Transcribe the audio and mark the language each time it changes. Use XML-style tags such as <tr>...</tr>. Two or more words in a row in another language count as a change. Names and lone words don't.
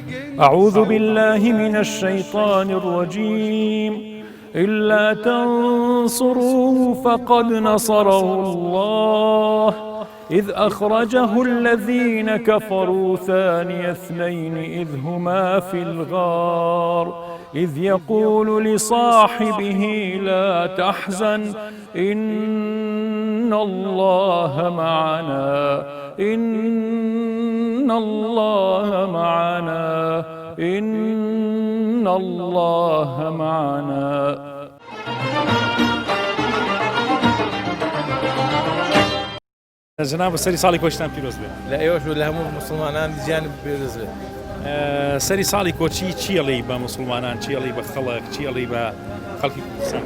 <ar>أعوذ بالله من الشيطان الرجيم إلا تنصروه فقد نصره الله إذ أخرجه الذين كفروا ثاني اثنين إذ هما في الغار إذ يقول لصاحبه لا تحزن إن الله معنا إن الله معنا إن الله معنا.</ar> <ckb>جناب سەری ساڵی کۆچتان پیرۆز بێت. لە ئێوەش و لە هەموو مسلمانان گیانم پێرز بێت. سەری ساڵی کۆچی چیەڵی بە مسلمانان، چیەڵی بە خەڵک، چیەڵی بە خەڵکی کوردستان؟</ckb>